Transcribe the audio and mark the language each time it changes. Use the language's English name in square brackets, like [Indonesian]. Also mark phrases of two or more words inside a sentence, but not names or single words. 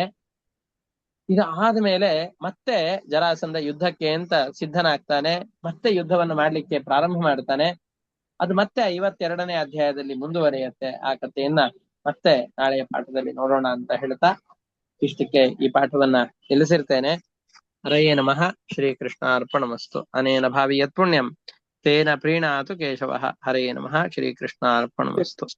[Kannada] ಇದು ಆದ್ಮೇಲೆ ಮತ್ತೆ ಜರಾಸಂಧ ಯುದ್ಧಕ್ಕೆ ಅಂತ ಸಿದ್ಧನಾಗ್ತಾನೆ. ಮತ್ತೆ ಯುದ್ಧವನ್ನು ಮಾಡ್ಲಿಕ್ಕೆ ಪ್ರಾರಂಭ ಮಾಡ್ತಾನೆ. ಅದು ಮತ್ತೆ 52ನೇ ಅಧ್ಯಾಯದಲ್ಲಿ ಮುಂದುವರಿಯುತ್ತೆ. ಆ ಕಥೆಯನ್ನ ಮತ್ತೆ ನಾಳೆಯ ಪಾಠದಲ್ಲಿ ನೋಡೋಣ ಅಂತ ಹೇಳ್ತಾ ಇಷ್ಟಕ್ಕೆ ಈ ಪಾಠವನ್ನ ನಿಲ್ಲಿಸಿರ್ತೇನೆ. [Sanskrit] ಹರಯೇ ನಮಃ. ಶ್ರೀಕೃಷ್ಣ ಅರ್ಪಣಮಸ್ತು. ಅನೇನ ಭಾವಿ ಯತ್ ಪುಣ್ಯಂ ತೇನ ಪ್ರೀಣಾತು ಕೇಶವಃ. ಹರಯೇ ನಮಃ. ಶ್ರೀಕೃಷ್ಣ ಅರ್ಪಣಮಸ್ತು.